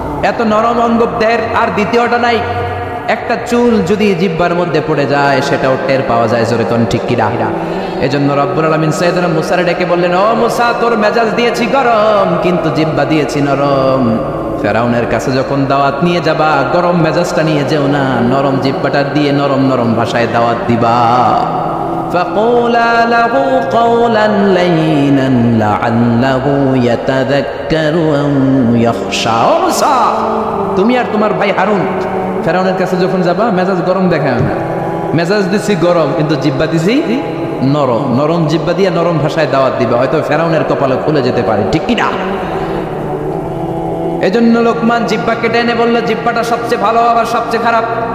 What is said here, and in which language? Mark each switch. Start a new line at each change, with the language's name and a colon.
Bangla: এত নরম অঙ্গ দেহের আর দ্বিতীয়টা নাই। একটা চুল যদি জিহ্বার মধ্যে পড়ে যায়, সেটাও টের পাওয়া যায়, জোরে কোন ঠিক কি না? এজন্য রব্বুল আলামিন সাইয়েদনা মুসারে ডেকে বললেন, ও মুসা, তোর মেজাজ দিয়েছি গরম, কিন্তু জিহ্বা দিয়েছি নরম। ফেরাউনের কাছে যখন দাওয়াত নিয়ে যাবা, গরম মেজাজটা নিয়ে যেও না, নরম জিহ্বাটা দিয়ে নরম নরম ভাষায় দাওয়াত দিবা।
Arabic: فقولا له قولا لينا لعله يتذكر أو يخشى।
Bangla: তুমি আর তোমার ভাই হারুন ফেরাউনের কাছে যখন যাবা, মেজাজ গরম দেখায় না, মেজাজ দিছি গরম, কিন্তু জিহ্বা দিছি নরম। নরম জিহ্বা দিয়ে নরম ভাষায় দাওয়াত দিবা, হয়তো ফেরাউনের কপালে খুলে যেতে পারে, ঠিক কি না? এজন্য লোকমান জিহ্বা কেটে এনে বলল, জিহ্বাটা সবচেয়ে ভালো আবার সবচেয়ে খারাপ।